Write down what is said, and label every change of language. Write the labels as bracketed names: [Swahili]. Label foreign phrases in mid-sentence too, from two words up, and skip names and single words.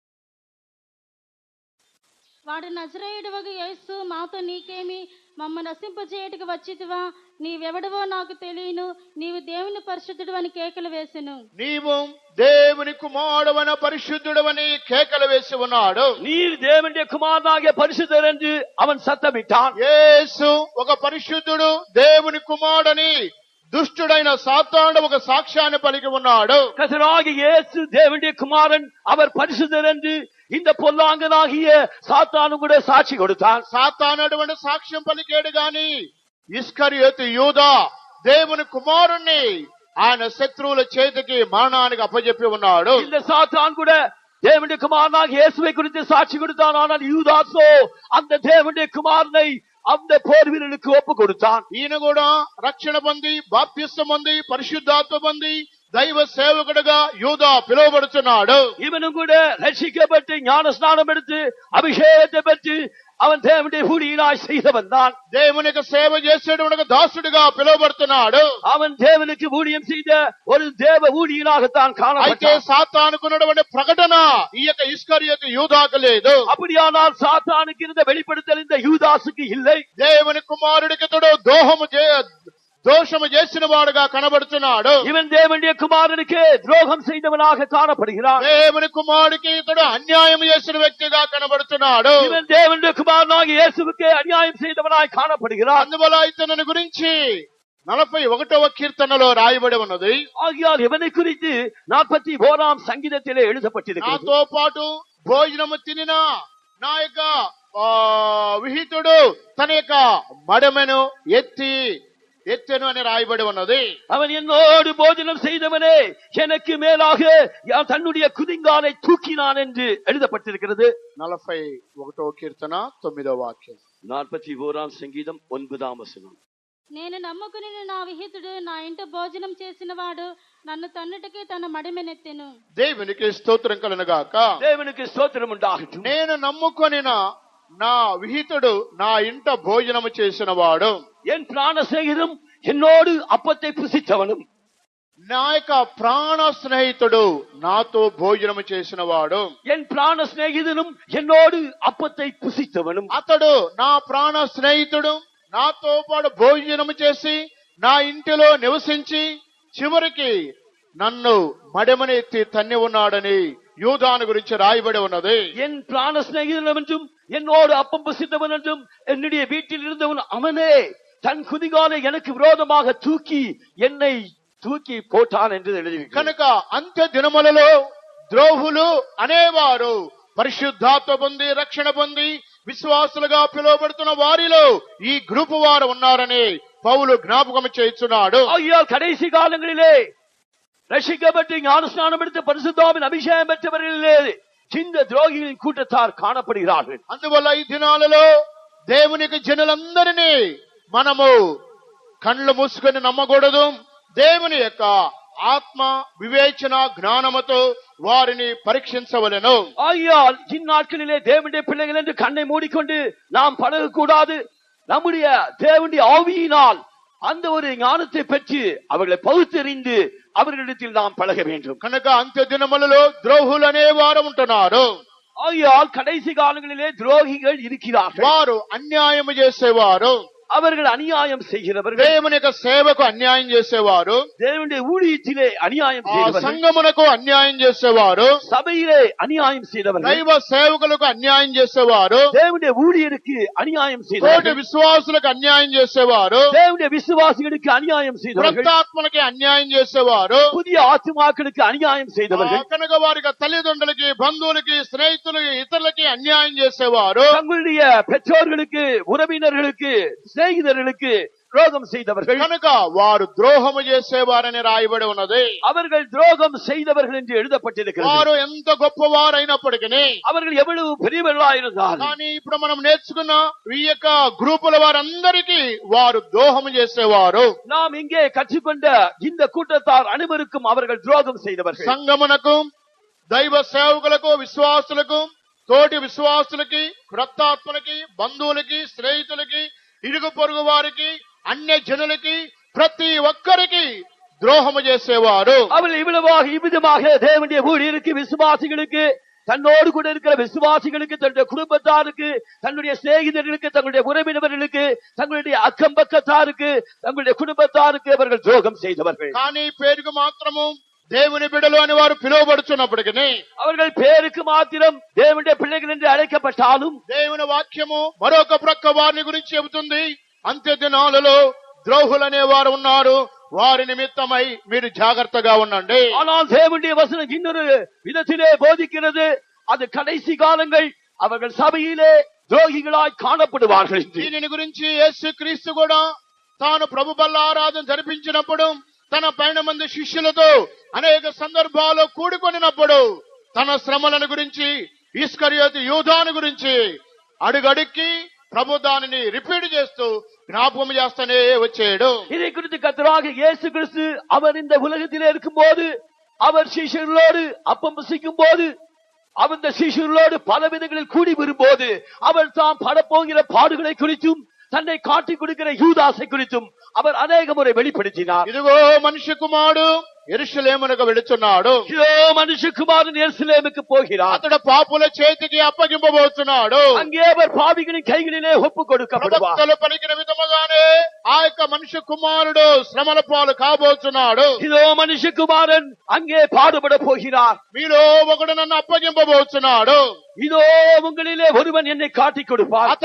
[Telugu] వాడు నజరేయుడవగు యేసు, మాతో నీకేమి? మమ్మ నశింపజేయుటకు వచ్చితివా? నీవెవడవో నాకు తెలియను, నీవు దేవుని పరిశుద్ధుడు అని కేకలు వేసెను. నీవు దేవుని కుమారుడవైన పరిశుద్ధుడవని కేకలు వేసి ఉన్నాడు. [Tamil] நீர் தேவனுடைய குமாரனாகிய பரிசுத்தர் என்று அவன் சத்தமிட்டான். [Telugu] యేసు ఒక పరిశుద్ధుడు, దేవుని కుమారుడని దుష్టుడైన సాతానుడు ఒక సాక్ష్యాన్ని పలికి ఉన్నాడు. [Tamil] கர்த்தராகிய இயேசு தேவனுடைய குமாரன், அவர் பரிசுத்தர் என்று இந்த பொல்லாங்கனாகிய சாத்தானும் கூட சாட்சி கொடுத்தான். [Telugu] సాతానుడు సాక్ష్యం పలికాడు గాని ఇస్కరియోతు యూదా దేవుని కుమారుణ్ణి ఆయన శత్రువుల చేతికి మరణానికి అప్పజెప్పి ఉన్నాడు. [Tamil] இந்த சாத்தான் கூட தேவனுடைய குமாரனாகிய இயேசுவை குறித்து சாட்சி கொடுத்தான். ஆனால் யூதாசோ அந்த தேவனுடைய குமாரனை அந்த போர் வீரனுக்கு ஒப்பு கொடுத்தான். [Telugu] ఈయన కూడా రక్షణ పొంది బాప్తిస్మం పొంది పరిశుద్ధాత్మ పొంది దైవ సేవకుడుగా యూదా పిలువబడుతున్నాడు. [Tamil] இவனும் கூட ரட்சிக்கப்பட்டு ஞான ஸ்நானம் எடுத்து அபிஷேகத்தை பெற்று அவன் தேவனுடைய ஊழியனாய் செய்தவன் தான். [Telugu] దేవునికి సేవ చేసేటువంటి దాసుడిగా పిలువబడుతున్నాడు. [Tamil] அவன் தேவனுக்கு ஊழியம் செய்த ஒரு தேவ ஊழியனாகத்தான் [Telugu] అయితే [Tamil] காணப்பட்டான். [Telugu] సాతానుకున్నటువంటి ప్రకటన ఈ యొక్క ఇస్కరియోతు యూదాకు లేదు. [Tamil] அப்படியானால் சாத்தானுக்கு இருந்த வெளிப்படுத்தல் இந்த யூதாசுக்கு இல்லை. [Telugu] దేవుని కుమారుడికి తోడు దోషము చేసిన వాడుగా కనబడుతున్నాడు. [Tamil] இவன் தேவனுடைய குமாரனுக்கு துரோகம் செய்தவனாக காணப்படுகிறான். [Telugu] దేవుని కుమారుడికి ఇతడు అన్యాయం చేసిన వ్యక్తిగా కనబడుతున్నాడు. [Tamil] இவன் தேவனுடைய குமாரனாகிய இயேசுவுக்கு அநியாயம் செய்தவனாய் காணப்படுகிறான். [Telugu] అందువల్ల ఇతను గురించి 41వ కీర్తనలో రాయబడి ఉన్నది. [Tamil] ஆகியால் இவனை குறித்து 41ஆம் சங்கீதத்திலே எழுதப்பட்டிருக்கிறது. [Telugu] నాతో పాటు భోజనము తినిన నా యొక్క విహితుడు తన యొక్క మడమెను ఎత్తెను అని రాయబడి ఉన్నది. [Tamil] அவன் என்னோடு போஜனம் செய்தவனே எனக்கு மேலாக தன்னுடைய குதிங்காலை தூக்கினான் என்று எழுதப்பட்டிருக்கிறது. [Telugu] 41వ కీర్తన 9వ వాక్యం. [Tamil] 41ஆம் சங்கீதம் 9ஆம் வசனம். [Telugu] నేను నమ్ముకుని నా విహితుడు నా ఇంట భోజనం చేసిన వాడు నన్ను తన్నుటకి తన మడిమెనెత్తెను. దేవునికి స్తోత్రం కలుగును గాక. [Tamil] தேவனுக்கு ஸ்தோத்திரம் உண்டாகட்டும். [Telugu] నేను నమ్ముకొనిన నా విహితుడు నా ఇంట భోజనము చేసిన వాడు, [Tamil] என் பிராண சிநேகிதனும் என்னோடு அப்பத்தை புசித்தவனும், [Telugu] నా యొక్క ప్రాణ స్నేహితుడు నాతో భోజనము చేసిన వాడు, [Tamil] என் பிராண சிநேகிதனும் என்னோடு அப்பத்தை புசித்தவனும், [Telugu] అతడు నా ప్రాణ స్నేహితుడు నాతో పాటు భోజనము చేసి నా ఇంటిలో నివసించి చివరికి నన్ను మడమని ఎత్తి తన్ని ఉన్నాడని யூதாను గురించి రాయబడి ఉన్నది. [Tamil] என் பிராண சிநேகிதன் என்றும் என்னோடு அப்பம் புசித்தவன் என்றும் என்னுடைய வீட்டில் இருந்தவன் அவனே தன் குதிகாலை எனக்கு விரோதமாக என்னை தூக்கி போட்டான் என்று எழுதி. [Telugu] కనుక అంత్య దినములలో ద్రోహులు అనేవారు పరిశుద్ధాత్మ పొంది రక్షణ పొంది విశ్వాసులుగా పిలువబడుతున్న వారిలో ఈ గ్రూపు వారు ఉన్నారని పౌలు జ్ఞాపకం చేస్తున్నాడు. [Tamil] ஆகியால் கடைசி காலங்களிலே ரட்சிக்கப்பட்டு ஞானஸ்நானம் எடுத்து பரிசுத்தாவின் அபிஷேகம் பெற்றவர்களிலே இந்த துரோகிகளின் கூட்டத்தார் காணப்படுகிறார்கள். [Telugu] అందువల్ల ఈ దినాలలో దేవునికి జనులందరినీ మనము కళ్ళు మూసుకొని నమ్మకూడదు. దేవుని యొక్క ఆత్మ వివేచన జ్ఞానముతో వారిని పరీక్షించవలెను. [Tamil] ஆகியால் இந்நாட்களிலே தேவனுடைய பிள்ளைகள் என்று கண்ணை மூடிக்கொண்டு நாம் பழகக்கூடாது. நம்முடைய தேவனுடைய ஆவியினால் அந்த ஒரு ஞானத்தை பெற்று அவர்களை பகுத்தறிந்து அவர்களிடத்தில் நாம் பழக வேண்டும். [Telugu] కనుక అంత్య దినములలో ద్రోహులు అనేవారు ఉంటున్నారు. [Tamil] ஆகியால் கடைசி காலங்களிலே துரோகிகள் இருக்கிறார்கள். [Telugu] వారు అన్యాయము చేసేవారు, [Tamil] அவர்கள் அநியாயம் செய்கிறவர்கள், [Telugu] దేవుని యొక్క సేవకు అన్యాయం చేసేవారు, [Tamil] தேவனுடைய ஊழியத்திலே அநியாயம் செய்கிறவர்கள், [Telugu] సంఘమునకు అన్యాయం చేసేవారు, [Tamil] சபையிலே அநியாயம் செய்தவர்கள், [Telugu] దైవ సేవకులకు అన్యాయం చేసేవారు, [Tamil] தேவனுடைய ஊழியருக்கு அநியாயம் [Telugu] తోటి [Tamil] செய்தவர்கள், [Telugu] విశ్వాసులకు అన్యాయం చేసేవారు, [Tamil] தேவனுடைய விசுவாசிகளுக்கு அநியாயம் செய்தவர்கள், [Telugu] వృద్ధాత్మలకి అన్యాయం చేసేవారు, [Tamil] புதிய ஆத்துமாக்களுக்கு அநியாயம் செய்தவர்கள், [Telugu] కనుక వారికి తల్లిదండ్రులకి బంధువులకి స్నేహితులకి ఇతరులకి అన్యాయం చేసేవారు, [Tamil] தங்களுடைய பெற்றோர்களுக்கு உறவினர்களுக்கு சிநேகிதர்களுக்கு துரோகம் செய்தவர்கள். [Telugu] కనుక వారు ద్రోహము చేసేవారని రాయబడి ఉన్నది. [Tamil] அவர்கள் துரோகம் செய்தவர்கள் என்று எழுதப்பட்டிருக்கிறது. [Telugu] వారు ఎంత గొప్పవారైనప్పటికీ, [Tamil] அவர்கள் எவ்வளவு பெரியவர்களாக இருந்தாலும், [Telugu] కానీ ఇప్పుడు మనం నేర్చుకున్న ఈ యొక్క గ్రూపుల వారందరికీ వారు ద్రోహం చేసేవారు. [Tamil] நாம் இங்கே கற்றுக்கொண்ட இந்த கூட்டத்தார் அனைவருக்கும் அவர்கள் துரோகம் செய்தவர்கள். [Telugu] సంఘమునకు, దైవ సేవకులకు, విశ్వాసులకు, తోటి విశ్వాసులకి, క్రొత్తాత్మలకి, బంధువులకి, స్నేహితులకి, ఇరుగు పొరుగు వారికి, అన్య జనులకి, ప్రతి ఒక్కరికి ద్రోహము చేసేవారు. [Tamil] அவர்கள் இவ்விதமாக தேவனுடைய ஊழியருக்கு, விசுவாசிகளுக்கு, தன்னோடு கூட இருக்கிற விசுவாசிகளுக்கு, தன்னுடைய குடும்பத்தாருக்கு, தன்னுடைய சிநேகிதர்களுக்கு, தங்களுடைய உறவினர்களுக்கு, தங்களுடைய அக்கம் பக்கத்தாருக்கு, தங்களுடைய குடும்பத்தாருக்கு அவர்கள் துரோகம் செய்தவர்கள். [Telugu] కానీ పేరుకు మాత్రము దేవుని బిడ్డలు అని వారు పిలువబడుచున్నప్పటికీ, [Tamil] அவர்கள் பேருக்கு மாத்திரம் தேவனுடைய பிள்ளைகள் என்று அழைக்கப்பட்டாலும், [Telugu] దేవుని వాక్యము మరొక ప్రక్క వారిని గురించి చెబుతుంది. అంత్య దినాలలో ద్రోహులనే వారు ఉన్నారు, వారి నిమిత్తమై మీరు జాగ్రత్తగా ఉండండి. [Tamil] ஆனால் தேவனுடைய வசனம் இன்னொரு விதத்திலே போதிக்கிறது. அது கடைசி காலங்கள், அவர்கள் சபையிலே துரோகிகளாய் காணப்படுவார்கள். [Telugu] దీనిని గురించి యేసు క్రీస్తు కూడా తాను ప్రభు బల్ల ఆరాధన జరిపించినప్పుడు తన 12 మంది శిష్యులతో అనేక సందర్భాల్లో కూడుకొనినప్పుడు తన శ్రమలను గురించి, ఇస్కరియోతు యూదాను గురించి అడుగడుక్కి ప్రభు దానిని రిపీట్ చేస్తూ జ్ఞాపకం చేస్తూనే వచ్చాడు. [Tamil] இதை குறித்து கர்த்தராகிய இயேசு கிறிஸ்து அவர் இந்த உலகத்திலே இருக்கும்போது, அவர் சீஷர்களோடு அப்பம் புசிக்கும் போது, அந்த சீஷர்களோடு பல விதங்களில் கூடி வரும்போது, அவர் தாம் படப்போகிற பாடுகளை குறித்தும், தன்னை காட்டிக் கொடுக்கிற யூதாசை குறித்தும் அவர் அநேக முறை வெளிப்படுத்தினார். [Telugu] ఇదిగో మనిషి కుమారుడు యెరూషలేమునకు వెళుతున్నాడు. [Tamil] இதோ மனுஷகுமாரன் எருசலேமுக்கு போகிறார். [Telugu] అతడు పాపుల చేతికి అప్పగింపబోతున్నాడు. [Tamil] அங்கே அவர் பாவிகளின் கைகளிலே ஒப்பு கொடுக்கப்படுவார். [Telugu] ప్రవక్తలు పలికిన విధముగానే ఆ యొక్క మనిషి కుమారుడు శ్రమల పాలు కాబోతున్నాడు. [Tamil] இதோ மனுஷகுமாரன் அங்கே பாடுபட போகிறார். [Telugu] మీలో ఒకడు నన్ను అప్పగింపబోతున్నాడు. [Tamil] இதோ உங்களிலே ஒருவன் என்னை காட்டிக் கொடுப்பார்.